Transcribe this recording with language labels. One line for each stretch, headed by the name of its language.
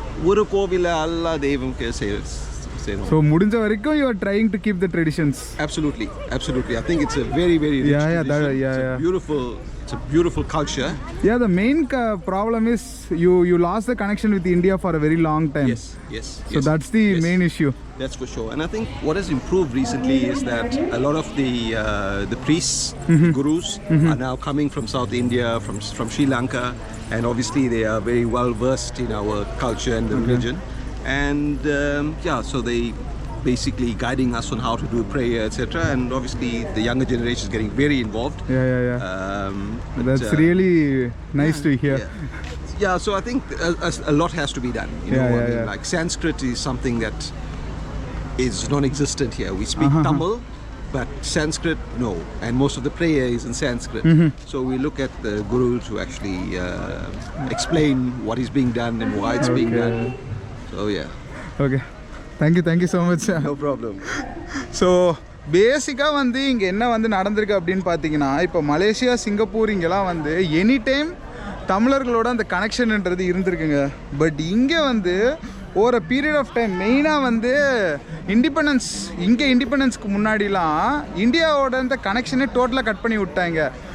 Tamil: ஒரு கோவிலில் எல்லா தெய்வம்க்கு செய்கிறோம்.
English: So
Tamil: முடிஞ்ச வரைக்கும்
English: you are trying to keep the traditions. Absolutely. I think it's a very rich tradition. It's a beautiful culture. Yeah, the main problem is you lost the connection with India for a very long time. Yes. So that's the main issue. That's for sure. And I think what has improved recently is that a lot of the priests, gurus, are now coming from South India, from Sri Lanka, and obviously they are very well versed in our culture and the religion. And so they basically guiding us on how to do prayer, etc. And obviously the younger generation is getting very involved. That's really nice to hear. Yeah, so I think a lot has to be done. Like Sanskrit is something that is non-existent here. We speak Tamil, but Sanskrit, no. And most of the prayer is in Sanskrit. So we look at the guru to actually explain what is being done and why it's being done. So yeah. Okay thank you so much. No problem.
Tamil: So பேசிக்காக வந்து இங்கே என்ன வந்து நடந்திருக்கு அப்படின்னு பார்த்தீங்கன்னா, இப்போ Malaysia, Singapore இங்கெல்லாம் வந்து எனி டைம் தமிழர்களோட அந்த கனெக்ஷன்ன்றது இருந்திருக்குங்க. பட் இங்கே வந்து ஒரு பீரியட் ஆஃப் டைம் மெயினாக வந்து இண்டிபெண்டன்ஸ்க்கு முன்னாடிலாம் இந்தியாவோட இந்த கனெக்ஷனே டோட்டலாக கட் பண்ணி விட்டாங்க.